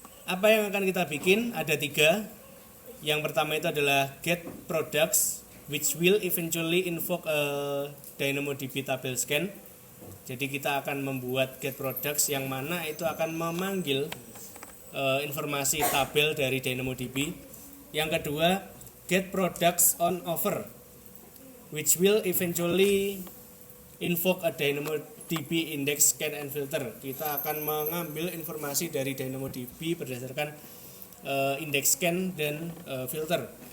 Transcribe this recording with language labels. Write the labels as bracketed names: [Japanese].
[Indonesian] Apa yang akan kita bikin? Ada 3. Yang pertama itu adalah get products, [English] which will eventually invoke a DynamoDB table scan. [Indonesian] Jadi kita akan membuat get products yang mana itu akan memanggil informasi tabel dari DynamoDB. Yang kedua, [English] get products on offer, which will eventually invoke a DynamoDB index scan and filter. [Indonesian] Kita akan mengambil informasi dari DynamoDB berdasarkan index scan dan filter.